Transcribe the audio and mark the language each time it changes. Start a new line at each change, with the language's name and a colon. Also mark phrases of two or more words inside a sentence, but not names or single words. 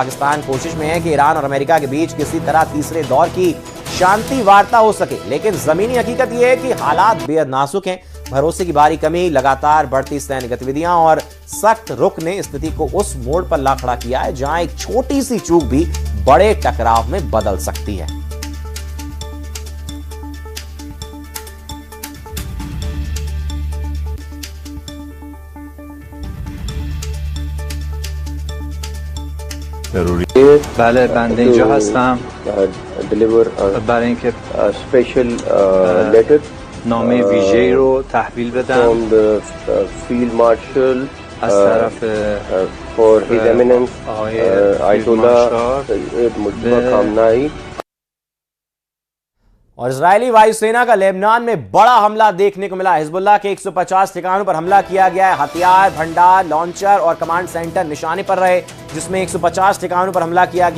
Hindi: पाकिस्तान कोशिश में है कि ईरान और अमेरिका के बीच किसी तरह तीसरे दौर की शांति वार्ता हो सके, लेकिन जमीनी हकीकत यह है कि हालात बेहद नाजुक हैं। भरोसे की भारी कमी, लगातार बढ़ती सैन्य गतिविधियां और सख्त रुख ने स्थिति को उस मोड़ पर ला खड़ा किया है जहां एक छोटी सी चूक भी बड़े टकराव में बदल सकती है।
Persian: بله بنده اینجا هستم برای اینکه
English: special letter
Persian: نامه ویژه‌ای رو تحویل بدم
English: from the field marshal
Persian: از طرف
English: for his eminence Ayatollah Sayyid Mujtaba Khamenei।
Hindi: और इजरायली वायुसेना का लेबनान में बड़ा हमला देखने को मिला। हिजबुल्लाह के 150 ठिकानों पर हमला किया गया है। हथियार भंडार, लॉन्चर और कमांड सेंटर निशाने पर रहे, जिसमें 150 ठिकानों पर हमला किया गया।